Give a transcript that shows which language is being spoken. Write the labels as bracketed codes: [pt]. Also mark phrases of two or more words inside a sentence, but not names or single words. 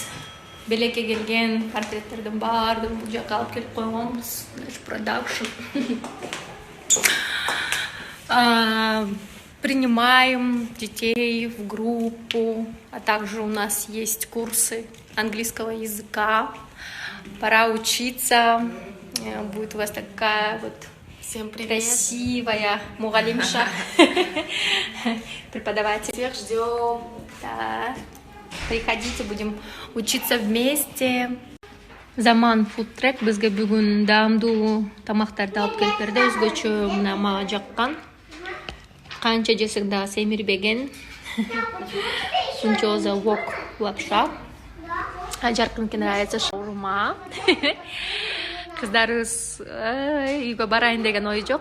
[ky] Белекке келген портреттердин баардыгын бул жака алып келип койгонбуз. Продакшн. [ru] Принимаем детей в группу, а также у нас есть курсы английского языка. Пора учиться. Будет у вас такая вот Всем привет. красивая мугалимша. Преподаватель. Всех ждем. Да. Приходите, будем учиться вместе. [ky] Заман фудтрек бизге бүгүн даамдуу тамактарды алып келип берди. Өзгөчө мына мага жаккан. Канча жесек да семирбеген. Сунчоза вок лапша. Жаркынке нравится шаурма. Кыздарыбыз үйгө барайын деген ой жок.